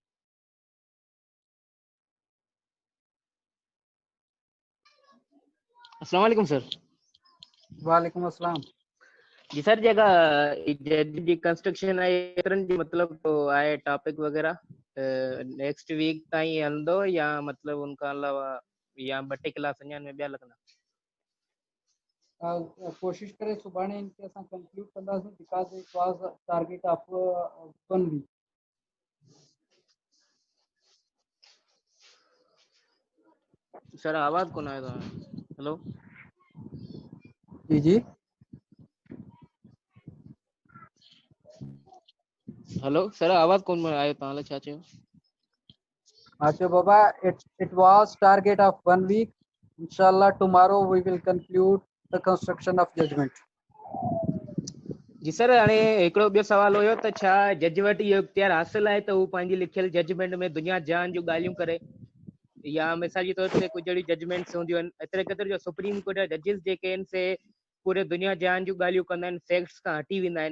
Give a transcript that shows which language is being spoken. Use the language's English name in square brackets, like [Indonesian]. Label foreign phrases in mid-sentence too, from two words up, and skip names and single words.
[Sindhi] अस्सलाम वालेकुम सर. वालेकुम अस्सलाम. जी सर जगह जी कंस्ट्रक्शन आहे एतिरनि जी मतलब तो आहे टॉपिक वगैरह [English] next week [Sindhi] ताईं हलंदो या मतलब उनका अलावा या 2 क्लास अञा में ॿिया लॻंदा. कोशिश करें सुभाणे इनके असां कंक्लूड कंदासीं [English] because it was target of 1 week. [Sindhi] सर आवाज कोन आयो था. हेलो जी जी. हेलो सर आवाज कोन आयो तव्हां छा चयो. अच्छा बाबा, [English] it was target of 1 week. Inshallah tomorrow we will conclude the construction of judgment. [Sindhi] जी सर हाणे हिकिड़ो ॿियो सवाल हुयो त छा जज वटि इहो इख्तियार हासिल आहे त हू पंहिंजी लिखियल जजमेंट में दुनिया जहान जूं ॻाल्हियूं करे या मिसाल जे तौर ते कुझु अहिड़ी जजमेंट्स हूंदियूं आहिनि एतिरे क़दुरु जो सुप्रीम कोर्ट जा जजिस जेके आहिनि से पूरे दुनिया जहान जूं ॻाल्हियूं कंदा आहिनि फैक्ट्स खां हटी वेंदा आहिनि.